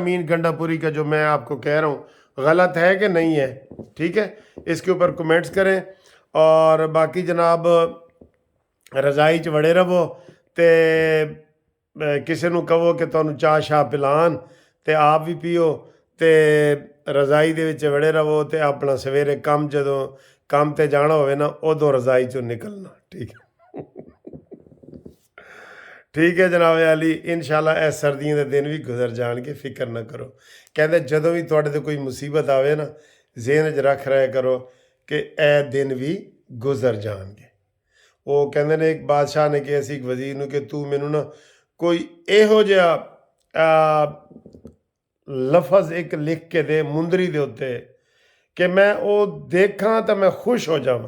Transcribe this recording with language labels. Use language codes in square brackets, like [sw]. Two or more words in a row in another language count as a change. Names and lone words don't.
[ur] امین گنڈا پوری کا جو میں آپ کو کہہ رہا ہوں غلط ہے کہ نہیں ہے؟ ٹھیک ہے، اس کے اوپر کمنٹس کریں۔ [pa] اور باقی جناب رضائی چ وڑے رہو، تے کسی نو کہو کہ تانوں چاہ شاہ پلان تے آپ بھی پیو، تے رضائی دے وچ وڑے رہو، تے اپنا سویرے جدوں کام تے جانا ہوئے نا ادوں رضائی چوں نکلنا۔ ٹھیک ہے ٹھیک ہے جناب علی، انشاءاللہ اے سردیاں دے دن بھی گزر جان گے، فکر نہ کرو۔ کہتے جدوں بھی تواڈے تے کوئی مصیبت آوے نا، ذہن وچ رکھ رہے کرو کہ اے دن بھی گزر جان گے۔ وہ کہندے نے ایک بادشاہ نے کہا سی ایک وزیر نو کہ تو مینوں نا کوئی ایہو جہا لفظ ایک لکھ کے دے مندری دے اوتے کہ میں او دیکھاں تو میں خوش ہو جاواں۔